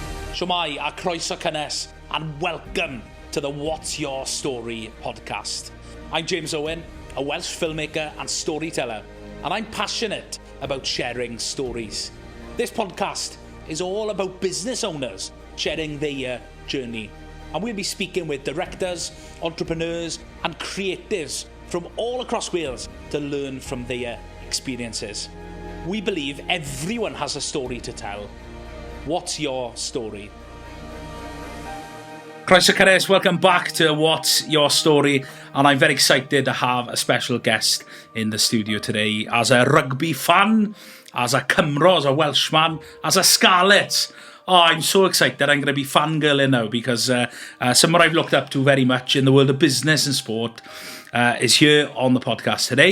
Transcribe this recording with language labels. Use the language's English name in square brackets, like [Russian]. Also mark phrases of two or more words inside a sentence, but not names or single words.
[Welsh] Shwmai a croeso cynnes, [English] and welcome to the What's Your Story podcast. I'm James Owen, a Welsh filmmaker and storyteller, and I'm passionate about sharing stories. This podcast is all about business owners sharing their journey, and we'll be speaking with directors, entrepreneurs and creatives from all across Wales to learn from their experiences. We believe everyone has a story to tell. What's your story? [Welsh] Croeso cynnes, [English] welcome back to What's Your Story, and I'm very excited to have a special guest in the studio today. As a rugby fan, as a Cymro, as a Welshman, as a Scarlets. Oh, I'm so excited. I'm going to be fangirling now because someone I've looked up to very much in the world of business and sport is here on the podcast today.